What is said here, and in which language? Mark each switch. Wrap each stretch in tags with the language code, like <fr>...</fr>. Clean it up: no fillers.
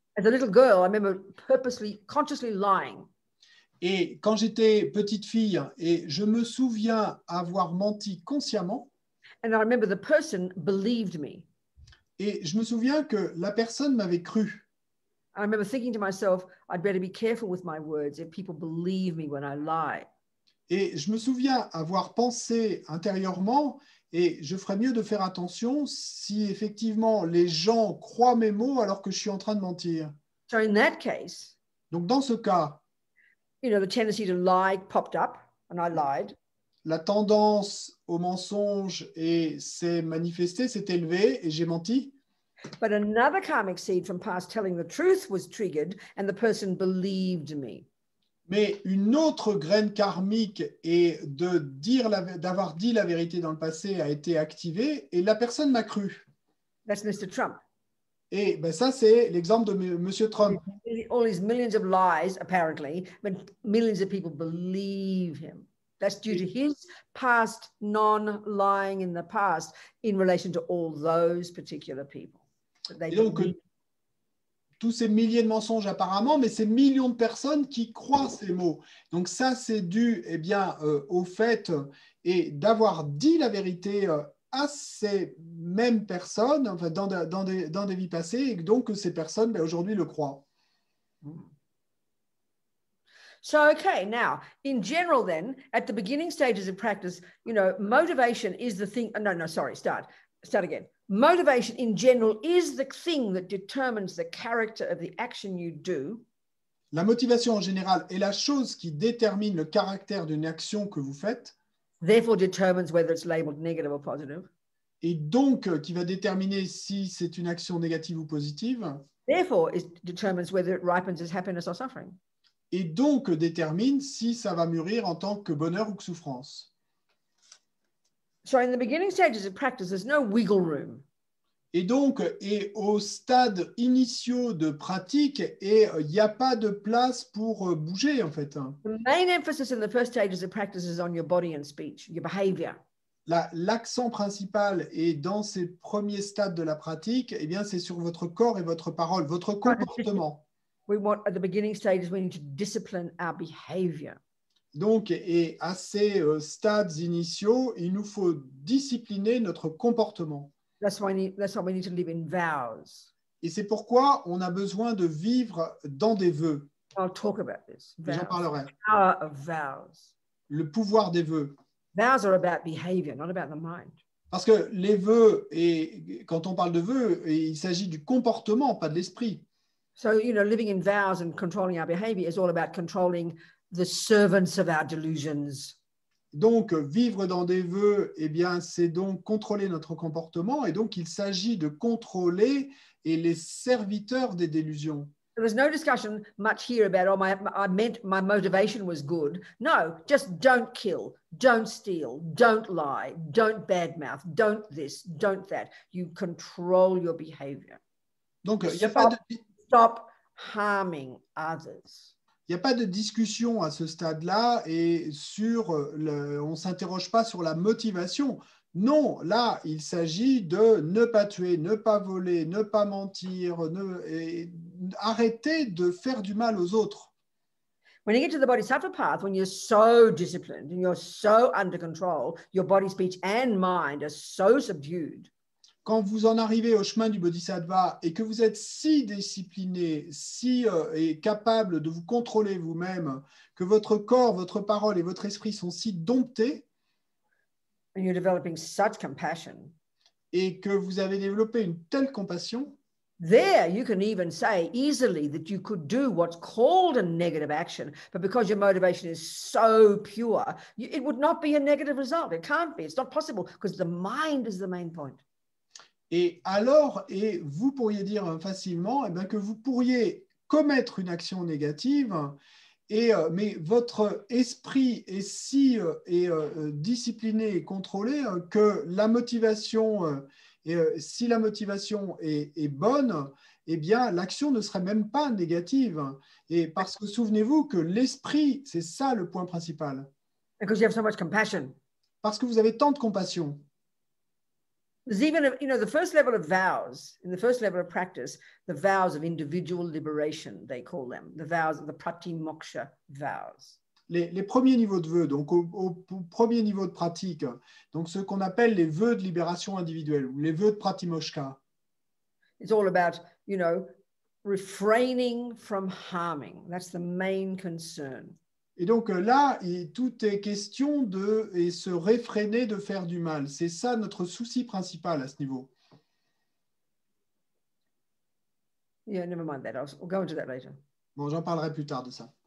<en>As a little girl, I remember consciously lying.</en> <fr>Et quand j'étais petite fille, et je me souviens avoir menti consciemment,</fr> <en>and I remember the person believed me.</en> <fr>et je me souviens que la personne m'avait cru.</fr> <en>I remember thinking to myself, I'd better be careful with my words if people believe me when I lie.</en> <fr>Et je me souviens avoir pensé intérieurement, et je ferais mieux de faire attention si effectivement les gens croient mes mots alors que je suis en train de mentir.</fr> <en>So in that case,</en> <fr>Donc dans ce cas,</fr> <en>you know, the tendency to lie popped up and I lied.</en> <fr>la tendance au mensonge s'est manifestée, s'est élevée et j'ai menti.</fr> <en>But another karmic seed from past telling the truth was triggered and the person believed me.</en> <fr>Mais une autre graine karmique et d'avoir dit la vérité dans le passé a été activée et la personne m'a cru.</fr> <en>That's Mr. Trump.</en> <fr>Et ben ça, c'est l'exemple de M. Trump.</fr> <en>All these millions of lies, apparently, but millions of people believe him. That's due to his past non-lying in the past in relation to all those particular people.</en> <fr>Et donc, tous ces milliers de mensonges apparemment, mais ces millions de personnes qui croient ces mots. Donc ça, c'est dû au fait d'avoir dit la vérité à ces mêmes personnes, enfin, dans des vies passées, et donc ces personnes aujourd'hui le croient.</fr> <en>So, okay, now, in general then, at the beginning stages of practice, you know, motivation is the thing. Start again. Motivation in general is the thing that determines the character of the action you do.</en> <fr>La motivation en général est la chose qui détermine le caractère d'une action que vous faites.</fr> <en>Therefore determines whether it's labeled negative or positive.</en> <fr>Et donc, qui va déterminer si c'est une action négative ou positive.</fr> <en>Therefore, it determines whether it ripens as happiness or suffering.</en> <fr>Et donc détermine si ça va mûrir en tant que bonheur ou que souffrance.</fr> <en>So in the beginning stages of practice, there's no wiggle room.</en> <fr>Et donc, au stade initiaux de pratique, il n'y a pas de place pour bouger, en fait.</fr> <en>The main emphasis in the first stages of practice is on your body and speech, your behavior.</en> <fr>L'accent principal est dans ces premiers stades de la pratique, eh bien, c'est sur votre corps et votre parole, votre comportement.</fr> <en>We want, at the beginning stages, we need to discipline our behavior.</en> <fr>Donc, et à ces stades initiaux, il nous faut discipliner notre comportement.</fr> <en>That's why we need to live in vows.</en> <fr>Et c'est pourquoi on a besoin de vivre dans des vœux.</fr> <en>I'll talk about this.</en> <fr>J'en parlerai.</fr> <en>Power of vows.</en> <fr>Le pouvoir des vœux.</fr> <en>Vows are about behavior, not about the mind.</en> <fr>Parce que les vœux, et quand on parle de vœux, il s'agit du comportement, pas de l'esprit.</fr> <en>So, you know, living in vows and controlling our behavior is all about controlling the servants of our delusions.</en> <fr>Donc, vivre dans des vœux, eh bien, c'est donc contrôler notre comportement, et donc il s'agit de contrôler les serviteurs des délusions.</fr> <en>There was no discussion much here about, oh, my motivation was good. No, just don't kill, don't steal, don't lie, don't badmouth, don't this, don't that. You control your behavior.</en> <fr>Donc, il n'y a pas de...</fr> <en>Stop harming others.</en> <fr>Il n'y a pas de discussion à ce stade-là et on ne s'interroge pas sur la motivation. Non, là, il s'agit de ne pas tuer, ne pas voler, ne pas mentir, arrêter de faire du mal aux autres.</fr> <en>When you get to the Bodhisattva path, when you're so disciplined and you're so under control, your body, speech and mind are so subdued.</en> <fr>Quand vous en arrivez au chemin du Bodhisattva et que vous êtes si discipliné, et capable de vous contrôler vous-même, que votre corps, votre parole et votre esprit sont si domptés,</fr> <en>and you're developing such compassion,</en> <fr>et que vous avez développé une telle compassion,</fr> <en>there you can even say easily that you could do what's called a negative action, but because your motivation is so pure, it would not be a negative result. It can't be. It's not possible because the mind is the main point.</en> <fr>Et alors, vous pourriez dire facilement que vous pourriez commettre une action négative, mais votre esprit est si discipliné et contrôlé que la motivation, si la motivation est bonne, eh bien, l'action ne serait même pas négative. Et parce que souvenez-vous que l'esprit, c'est ça le point principal.</fr> <en>Because you have so much compassion.</en> <fr>Parce que vous avez tant de compassion.</fr> <en>There's even, the first level of vows, in the first level of practice, the vows of individual liberation, they call them, the vows of the pratimoksha vows.</en> <fr>Les premiers niveaux de vœux, donc au premier niveau de pratique, donc ce qu'on appelle les vœux de libération individuelle, ou les vœux de pratimoksha.</fr> <en>It's all about, refraining from harming. That's the main concern.</en> <fr>Et donc là, tout est question de se réfréner de faire du mal. C'est ça notre souci principal à ce niveau.</fr> <en>Yeah, never mind that. We'll go into that later.</en> <fr>Bon, j'en parlerai plus tard de ça.</fr>